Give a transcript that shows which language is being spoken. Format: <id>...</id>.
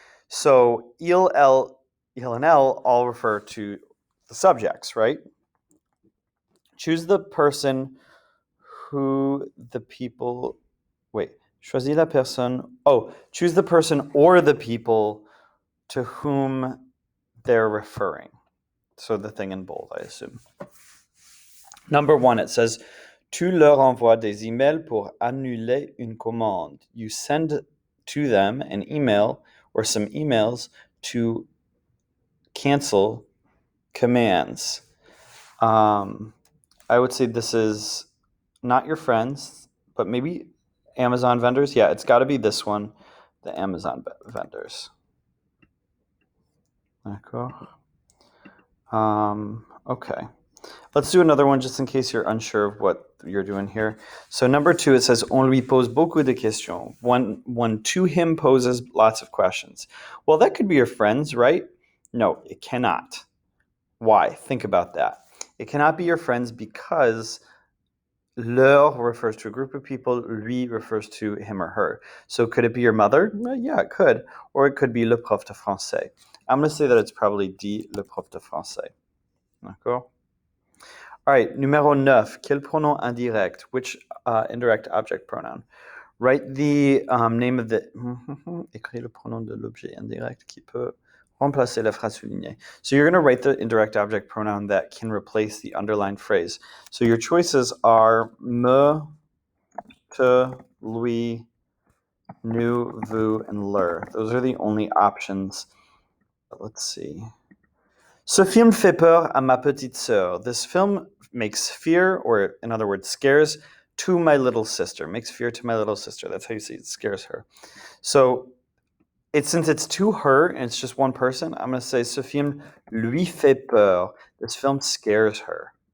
<en>So il, and elle all refer to the subjects, right? Choose the person who the people...</en> <fr>Choisis la personne...</fr> <en>choose the person or the people to whom they're referring. So the thing in bold, I assume. Number 1, it says,</en> <fr>tu leur envoies des emails pour annuler une commande.</fr> <en>You send to them an email or some emails to cancel commands. I would say this is not your friends, but maybe Amazon vendors. Yeah, it's got to be this one, the Amazon vendors.</en> <fr>D'accord.</fr> <en>Okay. Let's do another one just in case you're unsure of what you're doing here. So number 2, it says,</en> <fr>on lui pose beaucoup de questions.</fr> <en>One to him poses lots of questions. Well, that could be your friends, right? No, it cannot. Why? Think about that. It cannot be your friends because leur refers to a group of people, lui refers to him or her. So could it be your mother? Yeah, it could. Or it could be le prof de français. I'm going to say that it's probably D, le prof de français.</en> <fr>D'accord?</fr> <en>All right, numéro 9,</en> <fr>quel pronom indirect?</fr> <en>Which indirect object pronoun? Write the name of the...</en> <fr>Écris le pronom de l'objet indirect qui peut Remplacer la phrase soulignée.</fr> <en>So you're going to write the indirect object pronoun that can replace the underlined phrase. So your choices are me, te, lui, nous, vous, and leur. Those are the only options. Let's see.</en> <fr>Ce film fait peur à ma petite sœur.</fr> <en>This film makes fear, or in other words, scares, to my little sister. Makes fear to my little sister. That's how you say it, scares her. So since it's to her and it's just one person, I'm going to say</en> <fr>ce film lui fait peur.</fr> <en>This film scares her.</en>